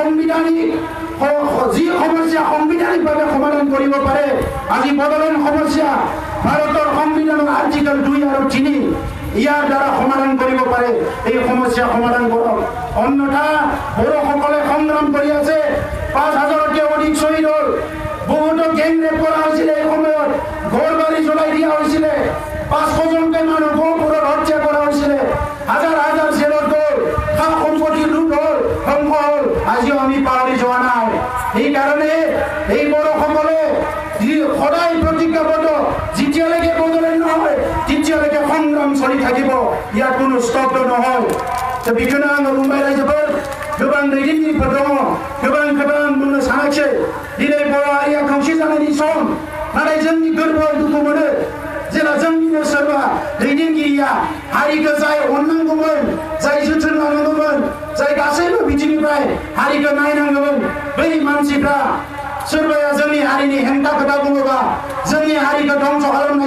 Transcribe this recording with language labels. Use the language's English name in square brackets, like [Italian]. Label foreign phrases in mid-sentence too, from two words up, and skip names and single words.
[Assamese] সমস্যা সাংবিধানিকভাৱে সমাধান কৰিব পাৰে আজি বড়োলেণ্ড সমস্যা ভাৰতৰ সংবিধানৰ আৰ্টিকল 2 আৰু 3 ইয়াৰ দ্বাৰা সমাধান কৰিব পাৰে এই সমস্যা সমাধান কৰক অন্যথা বড়োসকলে সংগ্ৰাম কৰি আছে 5,000তকৈ অধিক শ্বহীদ হ'ল বহুতো গেং ৰেপ কৰা হৈছিলে এই সময়ত ঘৰ বাৰী জ্বলাই দিয়া হৈছিলে 500জনকৈ মানুহ গহপুৰত হত্যা কৰা হৈছিলে হাজাৰ হাজাৰ জেলত গ'ল সা সম্পত্তি লুট হ'ল ধ্বংস হ'ল আজিও আমি পাহৰি যোৱা নাই সেইকাৰণে এই বড়োসকলে সদায় প্ৰতিজ্ঞাবদ্ধ যেতিয়ালৈকে বদলেন নহয় তেতিয়ালৈকে সংগ্ৰাম চলি থাকিব ইয়াত কোনো স্তব্ধ নহয় [Bodo] बेखौनो आङो बुंबाय रायजोफोर गोबां दैदेनगिरिफोर दङ गोबां बुंनो सानाखिसै दिनै बर' हारिया खौसे जानायनि सम नाथाय जोंनि गोरबोआव दुखु मोनो जेला जोंनिनो सोरबा दैदेनगिरिया हारिखौ जाय अननांगौमोन जाय जोथोन लानांगौमोन जाय गासैबो बिथिंनिफ्राय हारिखौ नायनांगौमोन बै मानसिफ्रा सोरबाया जोंनि हारिनि हेंथा खोथा बुङोबा जोंनि हारिखौ ध्वंस खालामनाय